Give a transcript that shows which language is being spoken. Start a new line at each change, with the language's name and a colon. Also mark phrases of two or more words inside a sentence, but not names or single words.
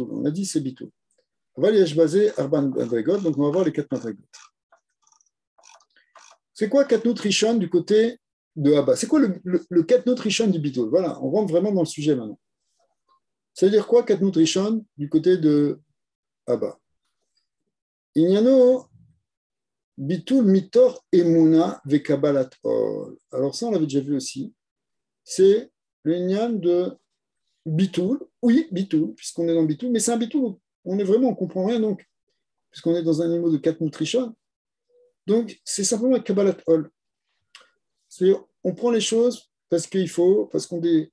French: On a dit c'est Bitul. On va y baser
Hebrew: ארבע מדרגות,
French: donc on va voir les 4 madrigotes. C'est quoi
Hebrew: קטנות ראשון
French: du côté de Abba? C'est quoi le
Hebrew: קטנות ראשון
French: du Bitul? Voilà, on rentre vraiment dans le sujet maintenant. Ça veut dire quoi
Hebrew: קטנות ראשון
French: du côté de Abba?
Hebrew: ענינו ביטול מתוך אמונה וקבלת עול.
French: Alors ça, on l'avait déjà vu aussi. C'est l'ignan de bitul. Oui, bitul, puisqu'on est dans bitul, mais c'est un bitul. On est vraiment, on ne comprend rien donc, puisqu'on est dans un niveau de 4 nutrition. Donc, c'est simplement
Hebrew: קבלת עול.
French: C'est-à-dire, on prend les choses parce qu'il faut, parce qu'on est.